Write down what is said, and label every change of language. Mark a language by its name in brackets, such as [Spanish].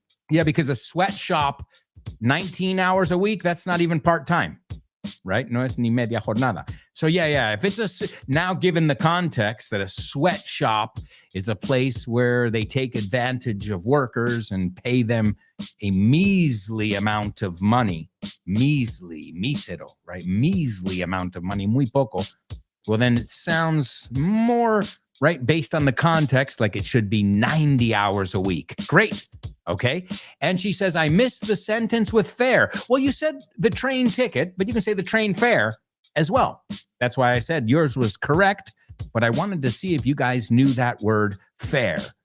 [English] Yeah, because a sweatshop, 19 hours a week, that's not even part-time, right? [Spanish] No es ni media jornada. [English] So yeah. If it's now given the context that a sweatshop is a place where they take advantage of workers and pay them a measly amount of money, mísero, right? Measly amount of money, [Spanish] muy poco. [English] Well, then it sounds more right based on the context, like it should be 90 hours a week. Great. Okay. And she says, I missed the sentence with fare. Well, you said the train ticket, but you can say the train fare as well. That's why I said yours was correct, but I wanted to see if you guys knew that word fare.